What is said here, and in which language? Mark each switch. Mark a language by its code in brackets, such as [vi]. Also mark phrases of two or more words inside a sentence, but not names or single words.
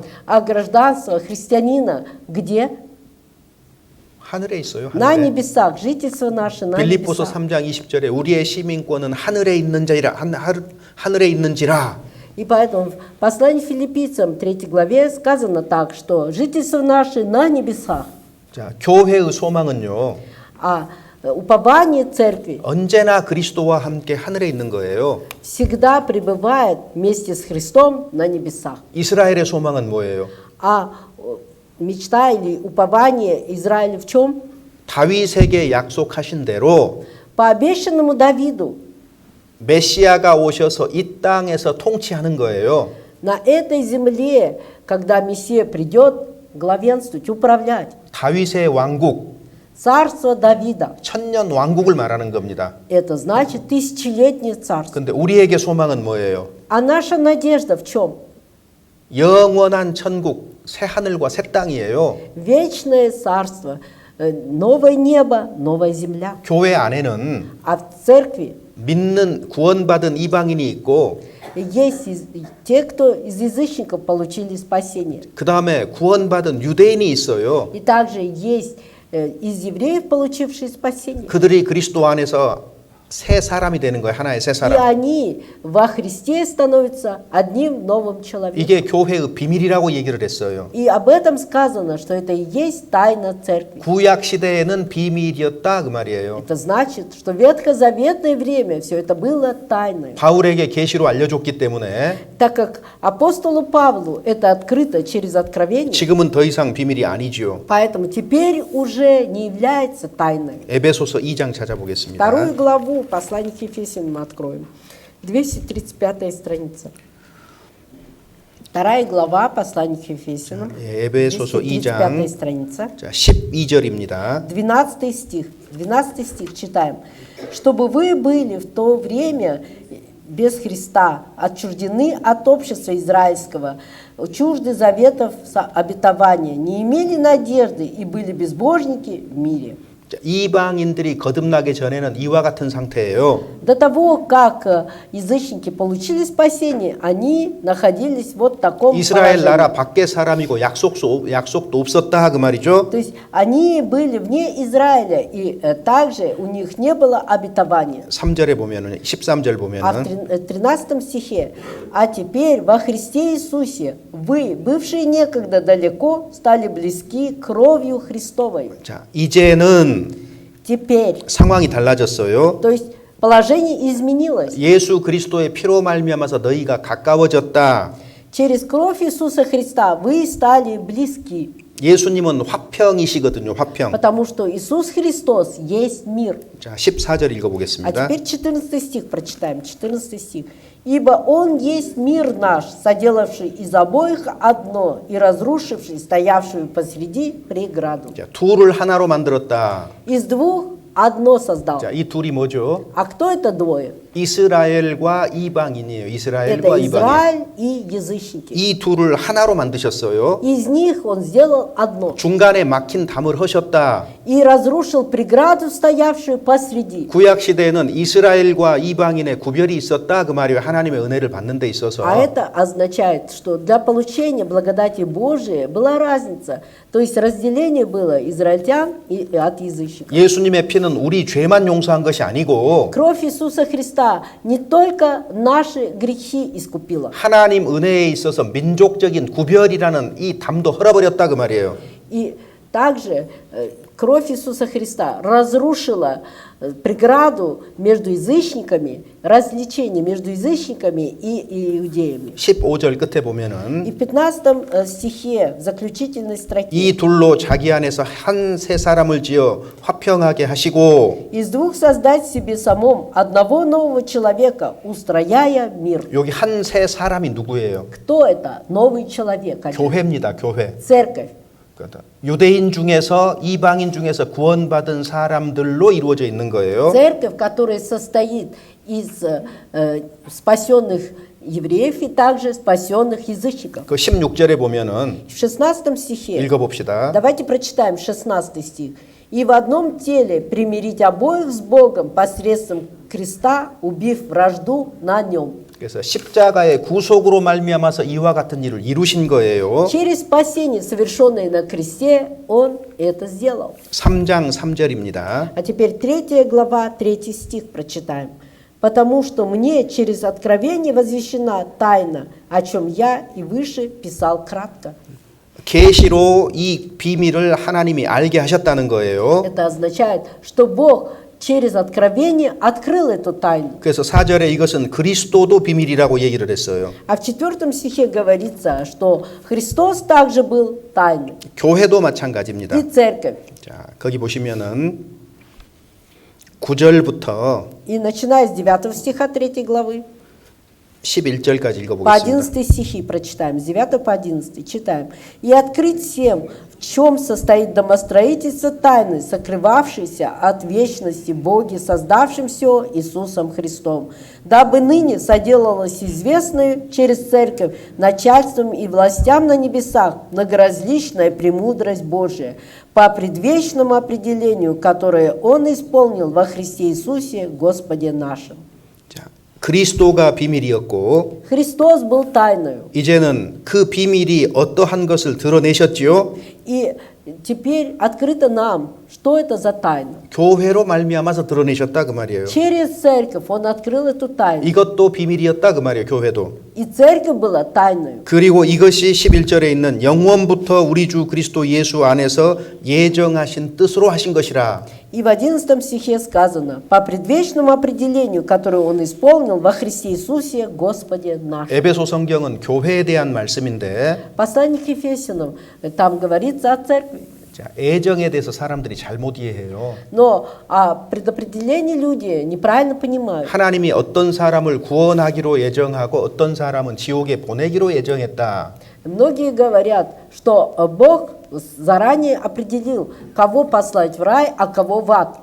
[ru] а гражданство христианина где? [ko] 하늘에 있어요. [ru] На [ko] 하늘에. [ru] небесах, жительство наше на [ko] 빌립보서 [ru] небесах. [ko] 3장 20절에 우리의 시민권은 하늘에 있는지라. [ru] И поэтому в послании филиппийцам 3 главе сказано так, что жительство наше на небесах, [ko] 자, 교회의 소망은요. [ru] а упование церкви [ko] 언제나 그리스도와 함께 하늘에 있는 거예요. [ru] всегда пребывает вместе с Христом на небесах. [ko] 이스라엘의 소망은 뭐예요? [ru] А мечта или упование Израиля в чем? [ko] 다윗에게 약속하신 대로 [ru] По обещанному Давиду [ko] 메시아가 오셔서 이 땅에서 통치하는 거예요. [ru] на этой земле, когда Мессия придет, главенствовать, управлять. [ko] 다윗의 왕국, [ru] Царство Давида. [ko] 천년 왕국을 말하는 겁니다. [ru] Это значит тысячелетнее царство. [ko] 근데 우리에게 소망은 뭐예요? [ru] А наша надежда в чем? [ko] 영원한 천국, 새 하늘과 새 땅이에요. [ru] Вечное царство, новое небо, новая земля. [ko] 교회 안에는 [ru] А в церкви [ko] 믿는 구원받은 이방인이 있고 [ru] есть те, кто из язычников получили спасение. [ko] 그 다음에 구원받은 유대인이 있어요. [ru] И также есть из евреев, получившие спасение. [ko] 그들이 그리스도 안에서 새 사람이 되는 거예요. 하나의 새 [ru] И [ko] 사람. [ru] они во Христе становятся одним новым человеком. [ko] 이게 교회의 비밀이라고 얘기를 했어요. [ru] И об этом сказано, что это и есть тайна церкви. [ko] 구약 시대에는 비밀이었다 그 말이에요. [ru] Это значит, что в ветхозаветное время все это было тайной. [ko] 바울에게 계시로 알려줬기 때문에 [ru] Так как апостолу Павлу это открыто через откровение, [ko] 지금은 더 이상 비밀이 아니지요. [ru] поэтому теперь уже не является тайной. [ko] 에베소서 2장 찾아보겠습니다. [ru] Вторую главу послания к Ефесянам мы откроем. 235 страница. Вторая глава послания к Ефесянам. [ko] 예, 에베소서 235 2장 [ru] страница. [ko] 자, 12절입니다. [ru] 12 стих. 12 стих читаем. «Чтобы вы были в то время без Христа, отчуждены от общества израильского, чужды заветов обетования, не имели надежды и были безбожники в мире». [ko] 자, 이방인들이 거듭나기 전에는 이와 같은 상태예요. [ru] До того, как язычники получили спасение, они находились вот в таком [ko] 이스라엘 [ru] положении. [ko] 나라 밖에 사람이고 약속도 없었다 그 말이죠. [ru] То есть они были вне Израиля, и также у них не было обетования. [ko] 3절에 보면은 13절 [ru] А в [ko] 보면은 [ru] 13 стихе: «А теперь во Христе Иисусе вы, бывшие некогда далеко, стали близки кровью Христовой». [ko] 자, 이제는 [ru] Теперь, [ko] 상황이 달라졌어요. [ru] то есть положение изменилось. [ko] 예수 그리스도의 피로 말미암아서 너희가 가까워졌다. Через кровь Иисуса Христа вы стали близки, 예수님은 화평이시거든요. 화평. [ru] потому что Иисус Христос есть мир. [ko] 자, 14절 [ru] А [ko] 읽어보겠습니다. [ru] теперь 14 стих прочитаем, 14 стих. «Ибо Он есть мир наш, соделавший из обоих одно и разрушивший стоявшую посреди преграду». [ko] 자, 둘을 하나로 만들었다. [ru] Из двух одно создал. [ko] 자, 이 둘이 뭐죠? [ru] А кто это двое? [ko] 이스라엘과 이방인이에요. [ru] Это [ko] 이스라엘과 이방인. [ru] Израиль и язычники. [ko] 이 둘을 하나로 만드셨어요. [ru] Из них Он сделал одно [ko] 중간에 막힌 담을 허셨다. [ru] и разрушил преграду, стоявшую посреди. [ko] 구약 시대에는 이스라엘과 이방인의 구별이 있었다 그 말이에요. 하나님의 은혜를 받는 데 있어서. [ru] А это означает, что для получения благодати Божией была разница. То есть разделение было израильтян и от язычников. [ko] 예수님의 피는 우리 죄만 용서한 것이 아니고 [ru] Кровь Иисуса Христа не только наши грехи искупила, [ko] 하나님 은혜에 있어서 민족적인 구별이라는 이 담도 헐어버렸다 그 말이에요. [ru] и также кровь Иисуса Христа разрушила преграду между язычниками, различение между язычниками и иудеями. [ko] 15절 끝에 [ru] И [ko] 보면은 [ru] в 15 стихе, в заключительной строке, [ko] 이 둘로 자기 안에서 한 새 사람을 지어 화평하게 하시고 [ru] из двух создать себе самом одного нового человека, устрояя мир. [ko] 여기 한 새 사람이 누구예요? [ru] Кто это? Новый человек. один. [ko] 교회입니다. 교회. [ru] Церковь. [ko] 유대인 중에서 이방인 중에서 구원받은 사람들로 이루어져 있는 거예요. [ru] Церковь, которая состоит из спасенных евреев и также спасенных язычников. [ko] 그 16절에 보면은 [ru] В 16 стихе, [ko] 읽어봅시다. [ru] давайте прочитаем 16 стих. «И в одном теле примирить обоих с Богом посредством креста, убив вражду на нем». [ko] 그래서 십자가의 구속으로 말미암아서 이와 같은 일을 이루신 거예요. [ru] Через спасение, совершенное на кресте, Он это сделал. [ko] 3장 3절입니다. [ru] А теперь 3 глава, 3 стих прочитаем. «Потому что мне через откровение возвещена тайна, о чем я и выше писал кратко». [ko] 계시로 이 비밀을 하나님이 알게 하셨다는 거예요. [ru] Это означает, что Бог через откровение открыл эту тайну. [ko] 그래서 4절에 이것은 그리스도도 비밀이라고 얘기를 했어요. [ru] А в 4 стихе говорится, что Христос также был тайной. [ko] 교회도 마찬가지입니다. [ru] И церковь. [ko] 자, 거기 보시면은 9절부터 [ru] И начиная с 9 стиха 3 главы, [ko] 11절까지 [ru] по [ko] 읽어보겠습니다. [ru] 11 стихи прочитаем, с 9 по 11 читаем. «И открыть всем, в чем состоит домостроительство тайны, сокрывавшейся от вечности Боге, создавшим все Иисусом Христом, дабы ныне соделалось известную через церковь начальством и властям на небесах многоразличная премудрость Божия, по предвечному определению, которое Он исполнил во Христе Иисусе, Господе нашим». [ko] 자, 그리스도가 비밀이었고 [ru] Христос был тайною. [ko] 이제는 그 비밀이 어떠한 것을 드러내셨지요? [ru] И теперь открыто нам, что это за тайна. [ko] 교회로 말미암아서 드러내셨다 그 말이에요. Через церковь Он открыл эту тайну. 이것도 비밀이었다 그 말이에요. 교회도. [ru] И церковь была тайною. [ko] 그리고 이것이 11절에 있는 영원부터 우리 주 그리스도 예수 안에서 예정하신 뜻으로 하신 것이라. [ru] И в 11 стихе сказано, по предвечному определению, которое Он исполнил во Христе Иисусе, Господе нашим. [ko] 에베소 성경은 교회에 대한 말씀인데 [ru] Послание к Ефесянам, там говорится о церкви. [ko] 자, 애정에 대해서 사람들이 잘못 이해해요. [ru] Но о предопределении люди неправильно понимают. [ko] 하나님이 어떤 사람을 구원하기로 예정하고 어떤 사람은 지옥에 보내기로 예정했다. [ru] Многие говорят, что Бог заранее определил, кого послать в рай, а кого в ад.